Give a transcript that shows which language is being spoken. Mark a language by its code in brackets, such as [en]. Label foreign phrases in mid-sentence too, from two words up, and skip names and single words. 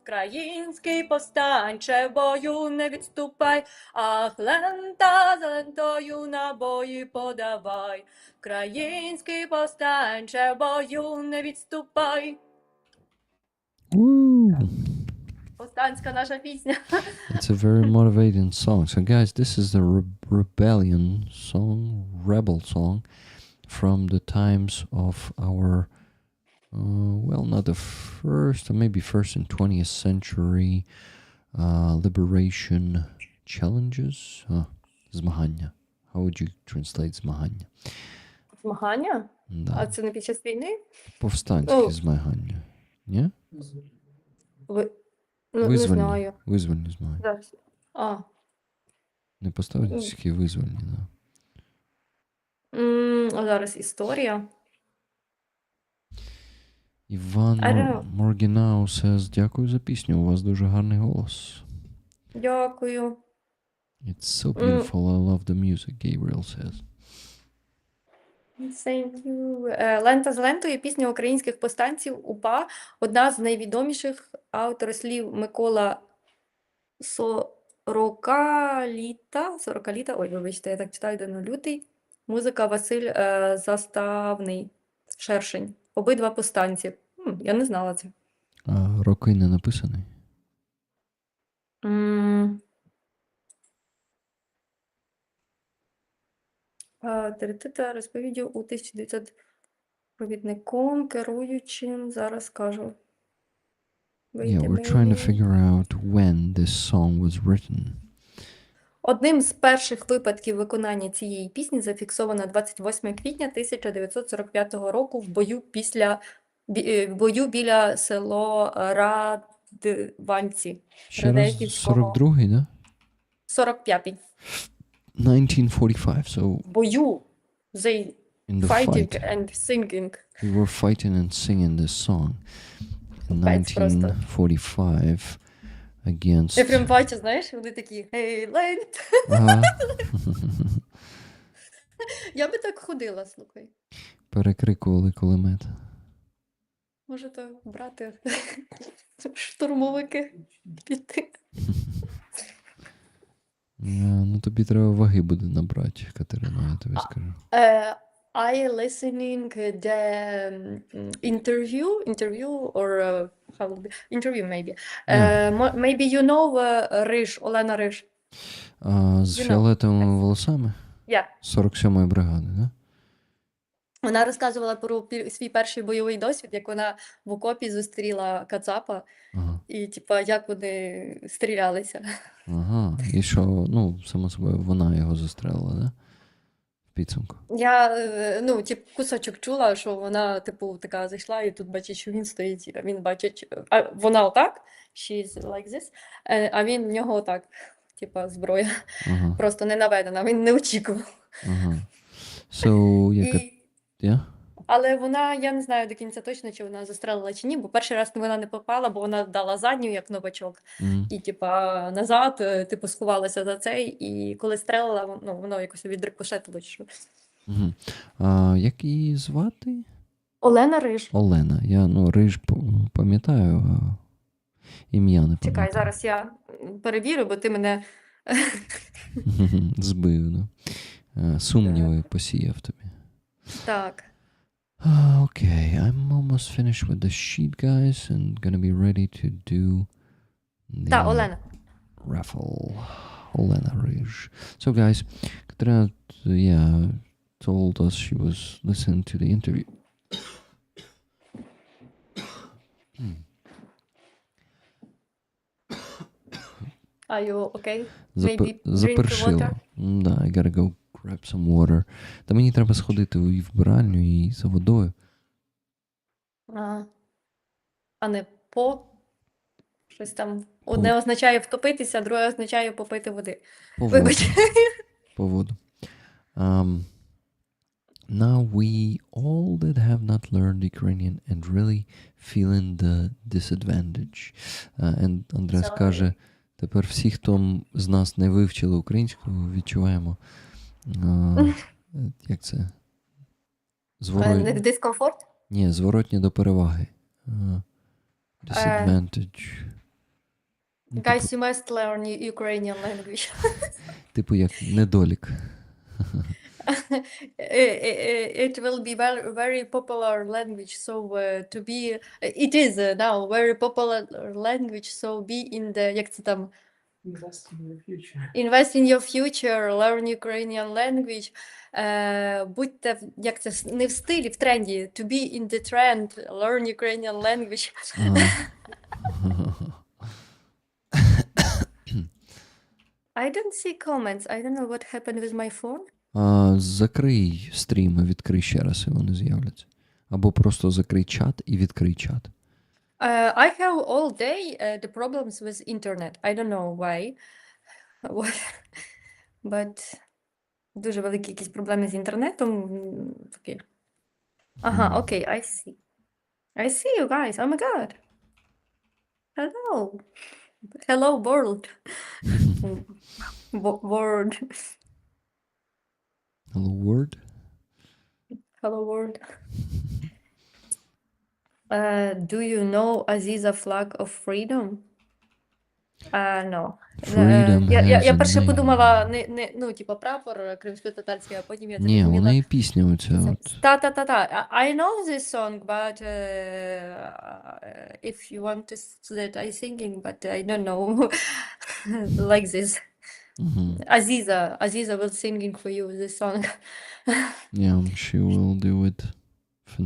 [uk] Український повстанче, в бою не відступай, ах, лента за лентою набої подавай. Український повстанче, в бою не відступай. Woo! Повстанська наша пісня. [en] It's a very motivating song. So, guys, this is the rebellion song, rebel song, from the times of our, well, not the first, or maybe first and 20th century liberation challenges. Змагання. How would you translate змагання? [uk] Змагання? А Да. це не під час війни? Повстанські Ну. змагання. Ні? Ви... Ну, не Визвольні. знаю. Визвольні змагання. Зараз. А. Не повстанські, визвольні, да. А зараз історія. Іван [en] I don't know. Моргінау says, [uk] дякую за пісню, у вас дуже гарний голос. Дякую. [en] It's so beautiful, I love the music, Gabriel says. Thank you. [uk] Лента з лентою, пісня українських повстанців УПА, одна з найвідоміших, автор слів Микола Сорокаліта, ой, вибачте, я так читаю, Дано Лютий, музика Василь Заставний, Шершень, обидва повстанці. Я не знала це. А роки не написаний? Розповіддю у 1900 провідником, керуючим, зараз скажу. [en] Yeah, we're trying to figure out when this song was written. [uk] Одним з перших випадків виконання цієї пісні зафіксовано 28 квітня 1945 року в бою біля село Радванці. Ще раз, 42-й, да? 45-й. 1945, [en] so Бою. They in the fighting fight, and singing. we were fighting and singing this song in [uk] Капець просто. [en] 1945 against... [uk] Я прям бачу, знаєш, вони такі, hey, лент. Ага. Я би так ходила, слухай. Перекрикували кулемет. Може, то брати штурмовики піти. Ну, тобі треба ваги буде набрати, Катерина, я тобі скажу. [en] I listening the interview or how would be, interview maybe. Maybe you know Риж, Олена Риж. [uk] З [en] You know. [uk] фіолетовими волосами? [en] Yeah. [uk] 47-ї бригади, да? Вона розказувала про свій перший бойовий досвід, як вона в окопі зустріла Кацапа, Ага. і типа як вони стрілялися. Ага. І що, ну, само собою, вона його застрелила, да? В підсумку. Я, кусочок чула, що вона, типу, така зайшла, і тут бачить, що він стоїть, а він бачить, а вона отак, [en] she's like this, [uk] а він в нього отак, типа зброя, Ага. просто не наведена, він не очікував. Ага. So, яка... Yeah? Але вона, я не знаю до кінця точно, чи вона застрелила чи ні, бо перший раз вона не попала, бо вона дала задню, як новачок, і типа назад, типу, сховалася за цей, і коли стрелила, воно якось відрикошетило. Що. Угу. Як її звати? Олена Риж. Олена. Я, Риж пам'ятаю, а ім'я не пам'ятаю. Чекай, зараз я перевірю, бо ти мене... Збив, да. Сумніви посіяв тобі. Так. [en] Okay, I'm almost finished with the sheet, guys, and gonna be ready to do the [uk] Так, Олена. [en] raffle. Olena Rij. So, guys, Katrina, told us she was listening to the interview. Are you okay? Maybe drink [uk] Запершило. [en] water? Да, I gotta go grab some water. [uk] Та мені треба сходити в вбиральню і за водою. А не по? Щось там. Одне означає втопитися, друге означає попити води. По воду. Вибач. По воду. [en] Now we all that have not learned Ukrainian and really feeling the disadvantage. And Андрес Sorry. [uk] каже, тепер всі, хто з нас не вивчили українську, відчуваємо, як це? Дискомфорт? Ні, зворотні до переваги. [en] Disadvantage. Ну, Guys, you must learn Ukrainian language. [uk] типу як недолік. [en] It will be very, very popular language. So to be, it is now very popular language. So be in the, [uk] як це там, [en] Invest in the future. invest in your future, learn Ukrainian language. [uk] Будьте, як це, не в стилі, в тренді. [en] To be in the trend, learn Ukrainian language. I don't see comments. I don't know what happened with my phone. [uk] Закрий стрім і відкрий ще раз, і вони з'являться. Або просто закрий чат і відкрий чат. [en] I have all day the problems with internet. I don't know why. [uk] But дуже великі якісь проблеми з інтернетом. Такі. Ага, окей, [en] I see. I see you guys. Oh my god. Hello. Hello, world. World. Hello World. Hello, world. Do you know Aziza flag of freedom? No. Freedom [uk] Я [en] has a [uk] перше [en] name. [uk] подумала, ну, типа прапор кримсько-татарський, а потім я це Ні, у зрозуміла. неї пісня оця от. Та. [en] I know this song, but if you want to that I singing, but I don't know like this. Мгм. Aziza will singing for you this song. Yeah, she will do it Yeah, she